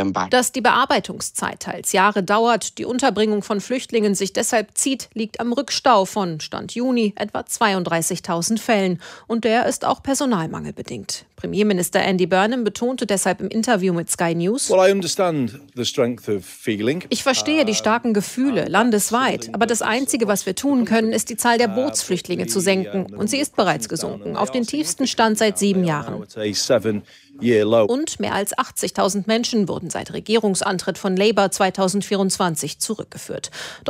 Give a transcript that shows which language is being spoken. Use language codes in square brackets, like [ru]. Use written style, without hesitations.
[de] Dass die Bearbeitungszeit teils Jahre dauert, die Unterbringung von Flüchtlingen sich deshalb zieht, liegt am Rückstau von, Stand Juni, etwa 32.000 Fällen. Und der ist auch Personalmangel bedingt. Premierminister Andy Burnham betonte deshalb im Interview mit Sky News: [en] Well, I understand the strength of feeling. [de] Ich verstehe die starken Gefühle landesweit, aber das Einzige, was wir tun können, ist, die Zahl der Bootsflüchtlinge zu senken. Und sie ist bereits gesunken, auf den tiefsten Stand seit 7 Jahren. Und mehr als 80.000 Menschen wurden seit Regierungsantritt von Labour 2024 zurückgeführt. Doch